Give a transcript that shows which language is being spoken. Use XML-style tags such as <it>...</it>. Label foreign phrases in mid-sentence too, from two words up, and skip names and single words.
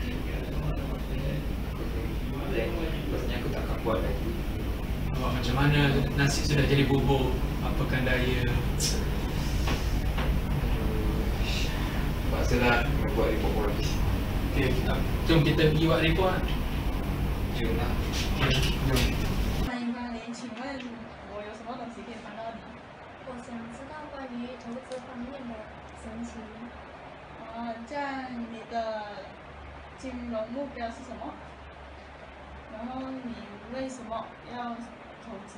<ms>Pastinya aku takkan buat lagi. Awak macam mana nasib sudah jadi bubur. Apakan daya. Paksalah nak buat report polis. Okey, jom kita pergi buat report. Jom lah. Okey, jom.</ms> <zh>欢迎光临，请问我有什么东西可以帮到你？我想知道关于投资方面的详情。这样你的金融目标是什么？然后你为什么要投资？</zh>